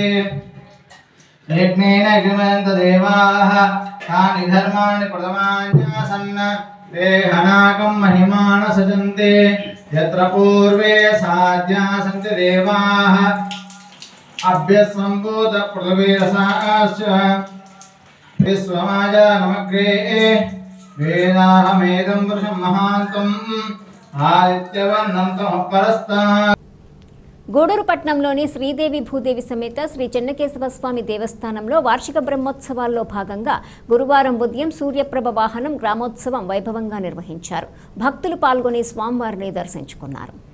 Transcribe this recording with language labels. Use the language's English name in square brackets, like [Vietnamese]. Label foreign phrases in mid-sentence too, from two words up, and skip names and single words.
[Sanskrit] यज्ञेन यज्ञमन्तदेवाः तानि धर्माणि प्रथमान्यासन् ते हनाकं महिमान सजन्ते यत्र पूर्वे साध्या सन्ति देवाः अभ्यसम्भूत पृथ्वीरसाश्च विश्वमाजानमग्रे वेदाहमेदं पुरुषं महान्तम् आदित्यवर्णं तमपरस्तात्. [Telugu] గూడూరు పట్టణంలోని శ్రీదేవి భూదేవి సమేత శ్రీ చెన్నకేశవ స్వామి దేవస్థానంలో వార్షిక బ్రహ్మోత్సవాల్లో భాగంగా గురువారం ఉదయం సూర్యప్రభ వాహనం గ్రామోత్సవం వైభవంగా నిర్వహించారు. భక్తులు పాల్గొని స్వామివారిని దర్శించుకున్నారు.